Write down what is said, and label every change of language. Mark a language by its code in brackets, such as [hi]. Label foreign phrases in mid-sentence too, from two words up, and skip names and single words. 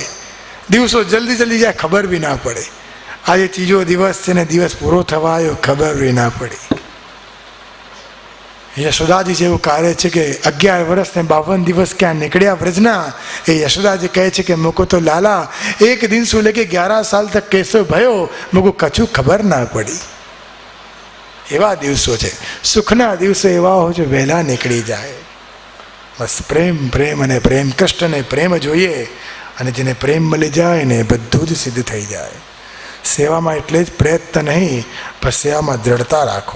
[gu] દિવસો જલ્દી જાય, ખબર બી ના પડે. આજે ત્રીજો દિવસ છે ને દિવસ પૂરો થવા આવ્યો, ખબર બી ના પડી. યશોદાજી જેવું કાર્ય છે કે 11 વર્ષ ને 52 દિવસ ક્યાં નીકળ્યા વ્રજના. એ યશોદાજી કહે છે કે મુકો તો લાલા [hi] 1 दिन से लेके 11 साल तक कैसे भयो, [gu] મુકો કછું ખબર ના પડી. એવા દિવસો છે. સુખના દિવસો એવા હોય છે વહેલા નીકળી જાય. બસ પ્રેમ અને પ્રેમ, કૃષ્ણને પ્રેમ જોઈએ અને જેને પ્રેમ મળી જાય ને બધું જ સિદ્ધ થઈ જાય. સેવામાં એટલે જ પ્રયત્ન નહીં, પણ સેવામાં દ્રઢતા રાખો.